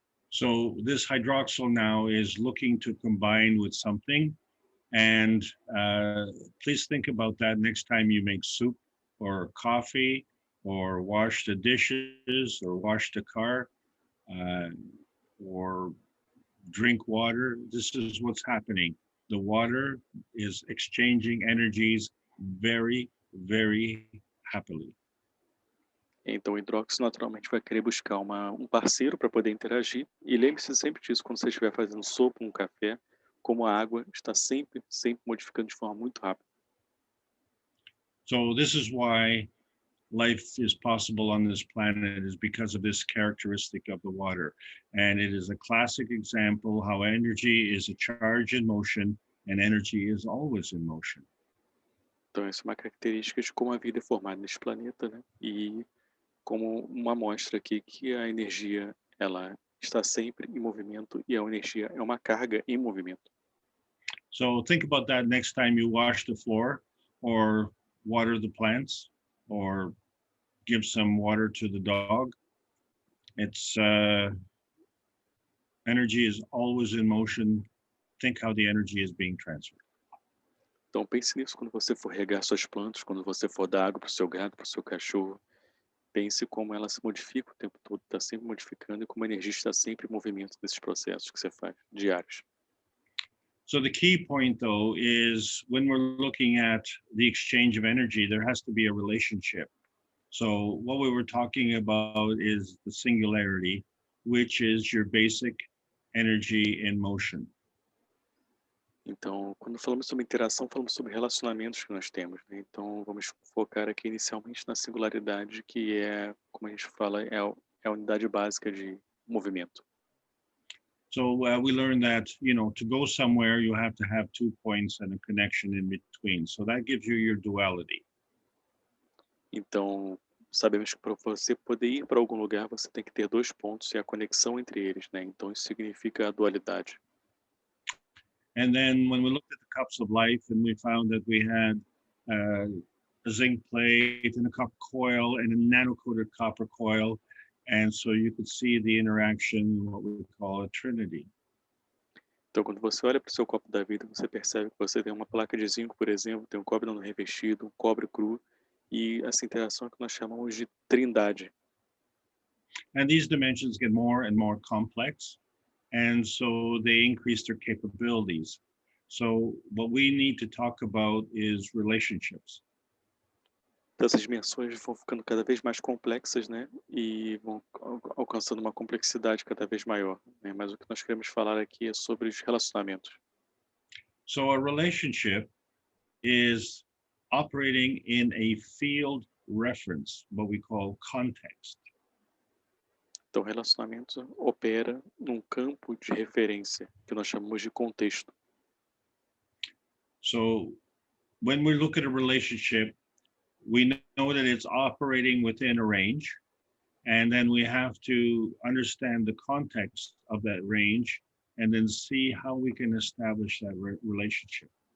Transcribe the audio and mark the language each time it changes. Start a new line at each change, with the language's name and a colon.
English: So this hydroxyl now is looking to combine with something. And please think about that next time you make soup or coffee or wash the dishes or wash the car or drink water. This is what's happening. The water is exchanging energies very, very happily.
Portuguese: Então, o hidróxido naturalmente vai querer buscar um parceiro para poder interagir. E lembre-se sempre disso quando você estiver fazendo sopa, um café, como a água está sempre modificando de forma muito rápida.
English: So this is why life is possible on this planet, is because of this characteristic of the water. And it is a classic example how energy is a charge in motion and energy is always in motion.
Portuguese: Então, essa é uma característica de como a vida é formada neste planeta, né? E como uma amostra aqui que a energia ela está sempre em movimento e a energia é uma carga em movimento.
English: So think about that next time you wash the floor or water the plants or give some water to the dog. It's energy is always in motion. Think how the energy is being transferred.
Portuguese: Então pense nisso quando você for regar suas plantas, quando você for dar água para o seu gato, para o seu cachorro. Pense como ela se modifica o tempo todo, está sempre modificando e como a energia está sempre em movimento nesses processos que você faz diários.
English: So the key point, though, is when we're looking at the exchange of energy, there has to be a relationship. So what we were talking about is the singularity, which is your basic energy in motion.
Portuguese: Então, quando falamos sobre interação, falamos sobre relacionamentos que nós temos, né? Então, vamos focar aqui inicialmente na singularidade, que é, como a gente fala, é a unidade básica de movimento.
English: So we learned that, to go somewhere, you have to have 2 points and a connection in between. So that gives you your duality.
Portuguese: Então, sabemos que para você poder ir para algum lugar, você tem que ter 2 pontos e a conexão entre eles, né? Então, isso significa a dualidade.
English: And then when we looked at the cups of life and we found that we had a zinc plate and a copper coil and a nano-coated copper coil. And so you could see the interaction, what we call a trinity.
Portuguese: Então, quando você olha para o seu copo da vida, você percebe que você tem uma placa de zinco, por exemplo, tem um cobre não revestido, um cobre cru, e essa interação é que nós chamamos de trindade.
English: And these dimensions get more and more complex, and so they increase their capabilities. So what we need to talk about is relationships.
Portuguese: Então, essas dimensões vão ficando cada vez mais complexas, né? E vão alcançando uma complexidade cada vez maior, né? Mas o que nós queremos falar aqui é sobre os relacionamentos.
English: So a relationship is operating in a field reference, what we call context.
Portuguese: Então, o relacionamento opera num campo de referência, que nós chamamos de contexto.
English: So when we look at a relationship, we know that it's operating within a range, and then we have to understand the context of that range and then see how we can establish that relationship.